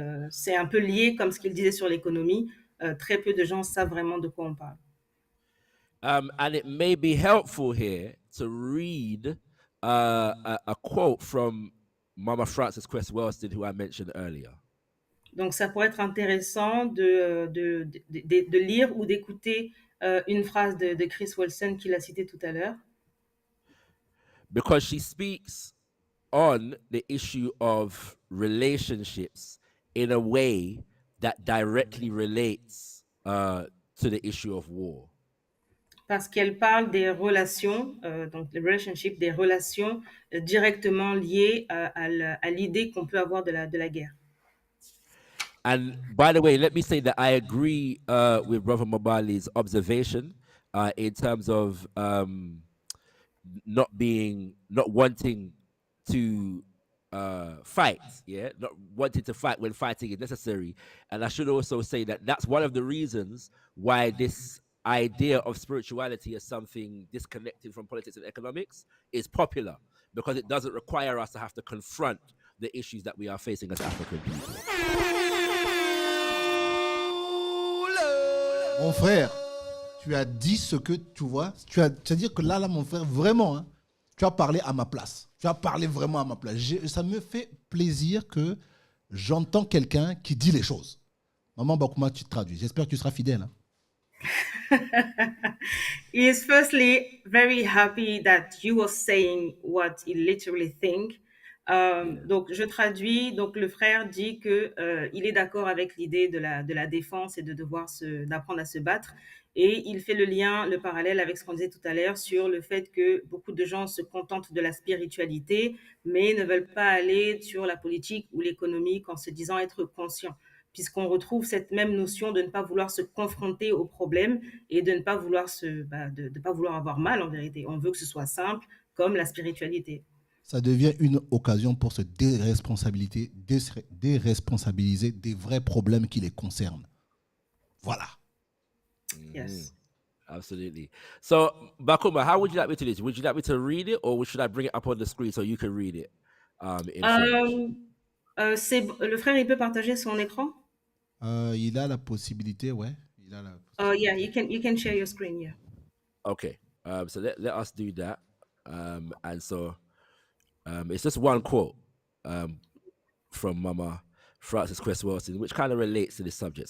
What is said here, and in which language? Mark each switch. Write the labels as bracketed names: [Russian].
[French] c'est un peu lié, comme ce qu'il disait sur l'économie. Très peu de gens savent vraiment de quoi on parle. [English] And it may be helpful here to read a quote from Mama Frances Cress Welston, who I mentioned earlier. [French] Donc, ça pourrait être intéressant de lire ou d'écouter une phrase de Chris Wilson qu'il a citée tout à l'heure. [English] Because she speaks on the issue of relationships in a way that directly relates to the issue of war. [French] Parce qu'elle parle des relations, donc les relationships, des relations directement liées à l'idée qu'on peut avoir de la guerre. [English] And by the way, let me say that I agree with Brother Mabali's observation in terms of not wanting to fight, not wanting to fight when fighting is necessary. And I should also say that that's one of the reasons why this idea of spirituality as something disconnected from politics and economics is popular, because it doesn't require us to have to confront the issues that we are facing as African people. [French] Mon frère, tu as dit ce que tu vois. C'est-à-dire que là, mon frère, vraiment, hein, tu as parlé à ma place. Tu as parlé vraiment à ma place. Ça me fait plaisir que j'entends quelqu'un qui dit les choses. Maman Bakouma, tu te traduis. J'espère que tu seras fidèle. Hein. [English] He is firstly very happy that you are saying what he literally think. [French] Donc, je traduis. Donc, le frère dit que il est d'accord avec l'idée de la défense et de devoir d'apprendre à se battre. Et il fait le parallèle avec ce qu'on disait tout à l'heure sur le fait que beaucoup de gens se contentent de la spiritualité, mais ne veulent pas aller sur la politique ou l'économie en se disant être conscients, puisqu'on retrouve cette même notion de ne pas vouloir se confronter aux problèmes et de ne pas vouloir de pas vouloir avoir mal en vérité. On veut que ce soit simple, comme la spiritualité. Ça devient une occasion pour se déresponsabiliser des vrais problèmes qui les concernent. Voilà. [English] Yes. Absolutely. So, Bakuma, how would you like me to do this? Would you like me to read it, or should I bring it up on the screen so you can read it in French? [French] Le frère, il peut partager son écran? Il a la possibilité, ouais. Il a la [English] Yeah, you can share your screen, yeah. Okay. So let us do that. And so it's just one quote from Mama Frances Cress Wilson, which kind of relates to this subject.